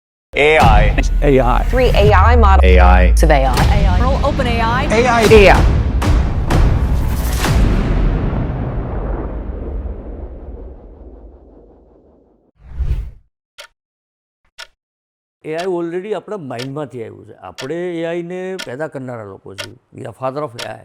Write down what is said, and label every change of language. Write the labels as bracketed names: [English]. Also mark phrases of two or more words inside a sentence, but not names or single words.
[English] AI. AI. 3 AI models AI. of AI. OpenAI. AI. [Gujarati] એઆઈ ઓલરેડી આપણા માઇન્ડમાંથી આવ્યું છે. આપણે એઆઈને પેદા કરનારા લોકો છીએ. [English] We are father of AI.